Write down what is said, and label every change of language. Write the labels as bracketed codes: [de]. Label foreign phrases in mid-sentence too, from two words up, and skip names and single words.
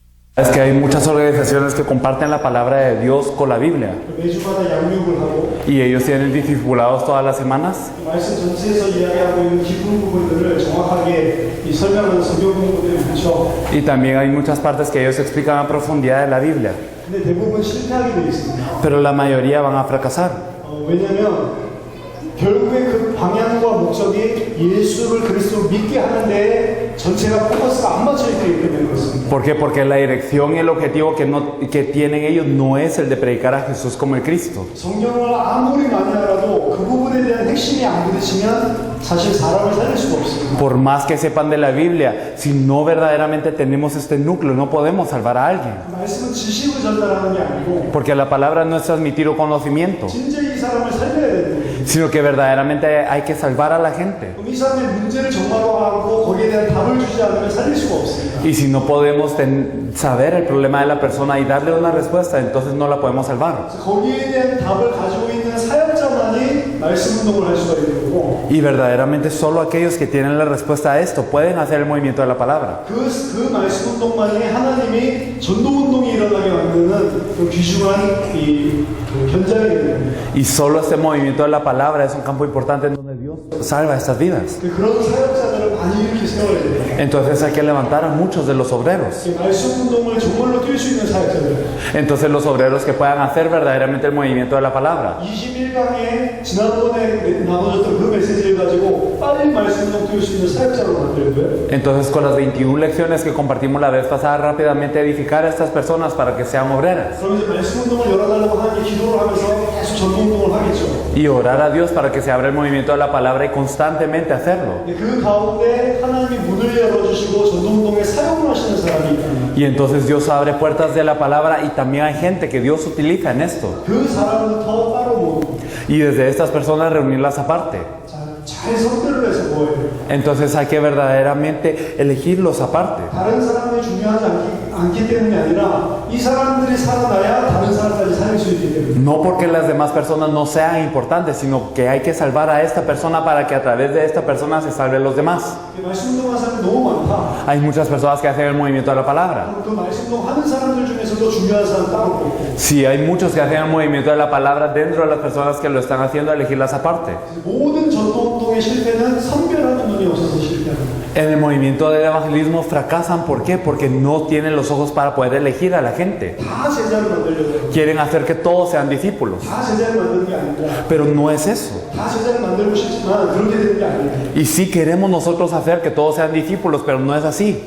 [es] Es que hay muchas organizaciones que comparten la palabra de Dios con la Biblia. [ko] 매주마다 양육을 하고 [es] Y ellos tienen discipulados todas las semanas. [ko] 말씀 전체에서 이야기하고 있는 깊은 부분들을 정확하게 이 설명하는 성경 공부들이 많죠. [es] Y también hay muchas partes que ellos explican a profundidad de la Biblia. [ko] 근데 대부분 실패하게 되어 있습니다. [es] Pero la mayoría van a fracasar. [ko] 왜냐하면 결국에 그 방향과 목적이 예수를 그리스도로 믿게 하는데 전체가 포커스가 안 맞춰 있기 때문에 그렇습니다. [es] ¿Por qué? Porque la dirección y el objetivo que tienen ellos no es el de predicar a Jesús como el Cristo. [ko] 성경을 아무리 많이 알아도 그 부분에 대한 핵심이 안 부딪히면 사실 사람을 살릴 수가 없습니다. [es] Por más que sepan de la Biblia, si no verdaderamente tenemos este núcleo, no podemos salvar a alguien. [ko] 말씀은 지식을 전달하는 게 아니고 [es] Porque la palabra no es transmitir un conocimiento, [ko] 진짜 이 사람을 살려야 되는 거예요. [es] sino que verdaderamente hay que salvar a la gente. [ko] 그럼 이 사람의 문제를 정말화하고 거기에 대한 답을 주지 않으면 살릴 수가 없습니다. [es] Y si no podemos saber el problema de la persona y darle una respuesta, entonces no la podemos salvar. [ko] 그래서 거기에 대한 답을 가지고 있는 사역자만이 말씀 운동을 할 수가 있는 거고 [es] Y verdaderamente solo aquellos que tienen la respuesta a esto pueden hacer el movimiento de la palabra. [ko] 그 말씀 운동만이 하나님이 전도 운동이 일어나게 만드는 그 귀중한 이 현장이 되는 겁니다. [es] Y solo este movimiento de la palabra es un campo importante en donde Dios salva estas vidas. [ko] 그런 사역자들을 많이 이렇게 세워야 돼요. [es] Entonces hay que levantar a muchos de los obreros. [ko] 이 말씀 운동을 정말로 뛸 수 있는 사역자들. [es] Entonces los obreros que puedan hacer verdaderamente el movimiento de la palabra. [ko] 21강에 지난번에 나눠줬던 그 메시지를 가지고 빨리 말씀 운동 뛸 수 있는 사역자로 만들고요. [es] Entonces con las 21 lecciones que compartimos la vez pasada, rápidamente edificar a estas personas para que sean obreras. [ko] 그럼 이제 말씀 운동을 열어달라고 하는 기도를 하면서 계속 전도 운동을 하겠죠. [es] Y orar a Dios para que se abra el movimiento de la palabra y constantemente hacerlo. [ko] 근데 그 가운데 하나님이 문을 열어주시고 전도 운동에 사용을 하시는 사람이 있다. [es] Y entonces Dios abre puertas de la palabra y también hay gente que Dios utiliza en esto. [ko] 그 사람부터 따로 모으고 [es] Y desde estas personas reunirlas aparte. [ko] 잘 선별을 해서 모아야 돼요. [es] Entonces hay que verdaderamente elegirlos aparte. [ko] 다른 사람이 중요하지 않기 때문이 아니라 이 사람들이 살아나야 다른 사람까지 살릴 수 있기 때문에. [es] No porque las demás personas no sean importantes, sino que hay que salvar a esta persona para que a través de esta persona se salven los demás. [ko] 말씀 운동하는 사람이 너무 많다. [es] Hay muchas personas que hacen el movimiento de la palabra. [ko] 그 말씀 운동하는 사람들 중에서도 중요한 사람 따로 뽑고. [es] Sí, hay muchos que hacen el movimiento de la palabra dentro de las personas que lo están haciendo, elegirlas aparte. [ko] 모든 전도 운동의 실패는 선별하는 눈이 없어서 실패합니다. [es] En el movimiento del evangelismo fracasan, ¿por qué? Porque no tienen los ojos para poder elegir a la gente. [ko] 다 제자를 만들려고 해요. [es] Quieren hacer que todos sean discípulos, [ko] 다 제자를 만드는 게 아니라 [es] pero no es eso. [ko] 다 제자를 만들고 싶지만 그렇게 되는 게 아니에요. [es] Y sí queremos nosotros hacer que todos sean discípulos, pero no es así.